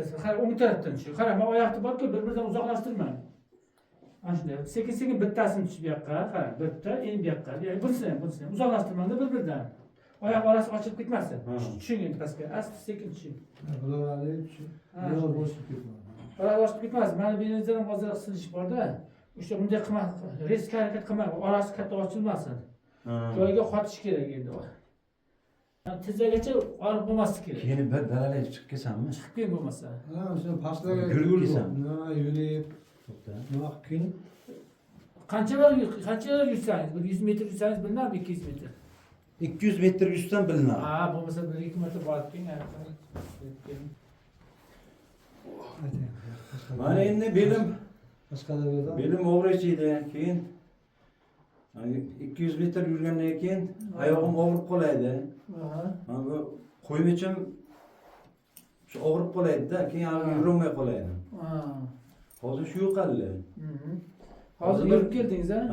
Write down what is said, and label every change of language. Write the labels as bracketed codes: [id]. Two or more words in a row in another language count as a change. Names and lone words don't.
[uz] Qarang, o'ng tarafdan tushing. Qarang, men oyoqni borku, bir-biridan uzoqlashtirmang. Ana shunday. Sekin-sekin bittasini tushib bu yoqqa, qarang, bitta, endi bu yoqqa. Bunisi ham uzoqlashtirmangda bir-biridan. Oyoq orasi ochilib ketmasin. Tushing endi pastga. Asta sekin tushing. [tr] Buralarda hiç yol boşluk yok. [uz] Orasi ochilib ketmasin. Mana bu yeringizda ham hozir silish borda. O'sha bunday qilmang, risk harakat qilmang, orasi katta ochilmasin. Joyiga qotish kerak endi. Tizagacha olib bo'lmaslik kerak. Keyin bir dalaga chiqib kelsammi? Chiqib keyin bo'lmasa. [tr] Ha, işte paslaga Yürüyüp yol gitsem. bu. Ha, yürüyüp. [uz] To'xta. [tr] Bak kim? [uz] Qancha yursangiz, bir 100 metr yursangiz bilinadi, 200 metr. 200 metr yuzdan bilinadi. Ha, bo'lmasa 1-2 metr borib keling. Hadi. Mana endi [tr] Başka da bir adam. [uz] belim og'riydi. Keyin 200 metr yurgandan keyin oyog'im og'rib qoladi. Mana bu qo'ymichim shu og'rib qoladi-da, keyin yurolmay qoladi. Hozir shu yo'qoldi. Hozir yurib keldingiz, ha?